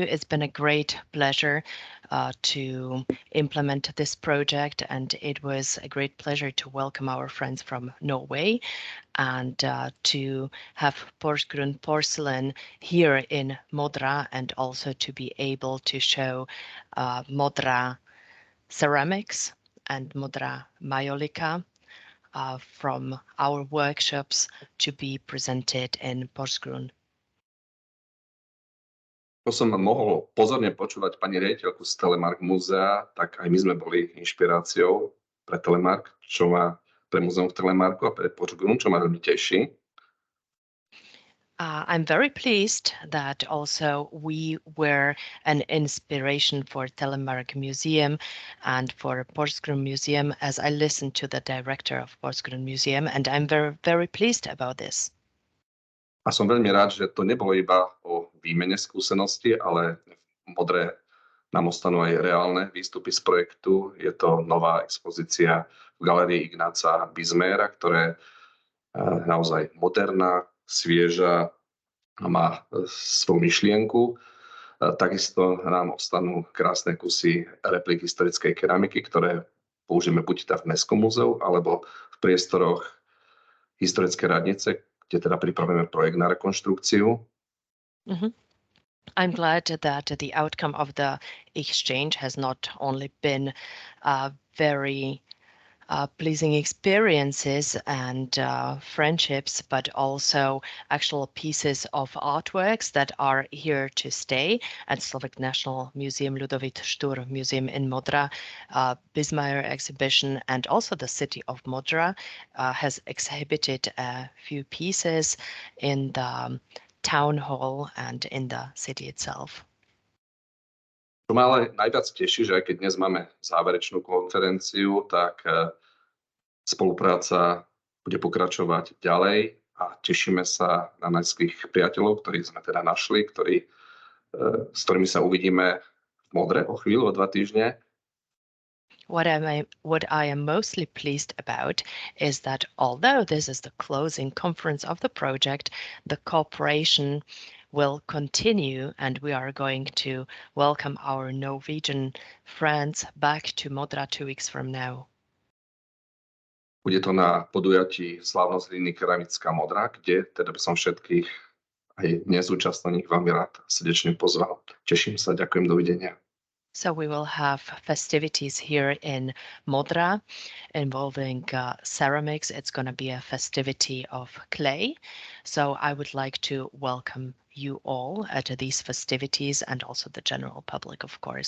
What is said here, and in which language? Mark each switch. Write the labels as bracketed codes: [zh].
[en] It's been a great pleasure to implement this project, and it was a great pleasure to welcome our friends from Norway and to have Porsgrunn porcelain here in Modra, and also to be able to show Modra ceramics and Modra majolika from our workshops to be presented in Porsgrunn. [sk] Ako som mohol pozorne počúvať pani riaditeľku z Telemark múzea, tak aj my sme boli inšpiráciou pre Telemark, pre múzeum v Telemarku a pre Porsgrunn, čo ma veľmi teší. [en] I'm very pleased that also we were an inspiration for Telemark Museum and for Porsgrunn Museum, as I listened to the director of Porsgrunn Museum, and I'm very, very pleased about this. [sk] A som veľmi rád, že to nebolo iba o výmene skúseností, ale v Modre nám ostanú aj reálne výstupy z projektu. Je to nová expozícia v galérii Ignáca Bizméra, ktorá je naozaj moderná, svieža a má svoju myšlienku. Takisto nám ostanú krásne kusy replik historickej keramiky, ktoré použijeme buď v Mestskom múzeu, alebo v priestoroch historické radnice, kde teda pripravujeme projekt na rekonštrukciu. [en] I'm glad that the outcome of the exchange has not only been very pleasing experiences and friendships, but also actual pieces of artworks that are here to stay at Slovak National Museum, Ludovít Štúr Museum in Modra, Bismayer exhibition, and also the city of Modra has exhibited a few pieces in the town hall and in the city itself. [sk] Čo ma ale najviac teší, že aj keď dnes máme záverečnú konferenciu, tak spolupráca bude pokračovať ďalej a tešíme sa na našich priateľov, ktorých sme teda našli, s ktorými sa uvidíme v Modre o chvíľu, o 2 týždne. [en] What I am mostly pleased about is that although this is the closing conference of the project, the cooperation will continue, and we are going to welcome our Norwegian friends back to Modra 2 weeks from now. [sk] Bude to na podujatí slávnosť hliny keramická Modra, kde teda by som všetkých aj dnes účastných veľmi rád srdečne pozval. Teším sa, ďakujem, dovidenia. [en] So we will have festivities here in Modra involving ceramics. It's going to be a festivity of clay. So I would like to welcome you all at these festivities and also the general public, of course.